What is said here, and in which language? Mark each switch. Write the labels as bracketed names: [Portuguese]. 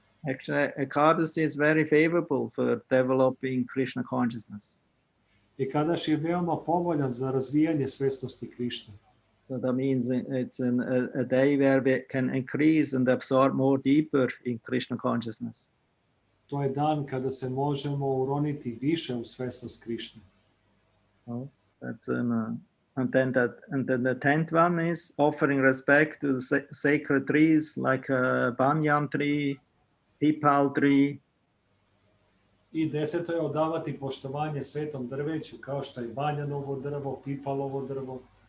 [English] Actually, Ekadasi is very favorable for developing Krishna consciousness. [Serbian] Ekadaš je veoma povoljan za razvijanje svesnosti Krišne. [English] So that means it's a day where we can increase and absorb more deeper in Krishna consciousness. [Serbian] To je dan kada se možemo uroniti više u svesnost Krišne. [English] So that's and then the 10th one is offering respect to the sacred trees like a banyan tree, pipal tree. [Serbian] I 10. je odavati poštovanje svetom drveću kao što je banjanovo drvo, pipalovo drvo.